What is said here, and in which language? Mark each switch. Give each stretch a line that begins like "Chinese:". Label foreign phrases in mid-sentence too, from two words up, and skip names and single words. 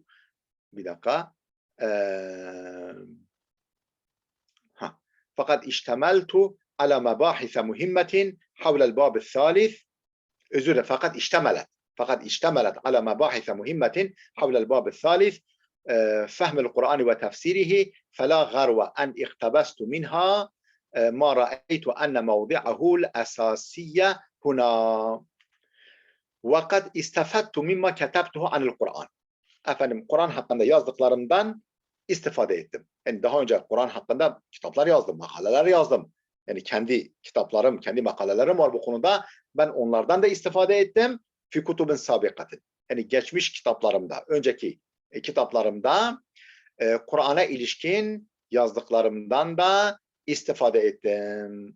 Arabic: على مباحث مهمة حول الباب الثالث فقد اشتملت على مباحث مهمة حول الباب الثالث فهم القرآن وتفسيره فلا غرو أن اقتبست منها ما رأيت أن موضعه الأساسي هنا وقد استفدت مما كتبته عن القرآن.
Turkish: Efendim Kur'an hakkında yazdıklarımdan istifade ettim. Yani daha önce Kur'an hakkında kitaplar yazdım, makaleler yazdım. Yani kendi kitaplarım, kendi makalelerim var bu konuda. Ben onlardan da istifade ettim.
Arabic: في كتب سابقة.
Turkish: Yani geçmiş kitaplarımda, önceki kitaplarımda Kur'an'a ilişkin yazdıklarımdan da istifade ettim.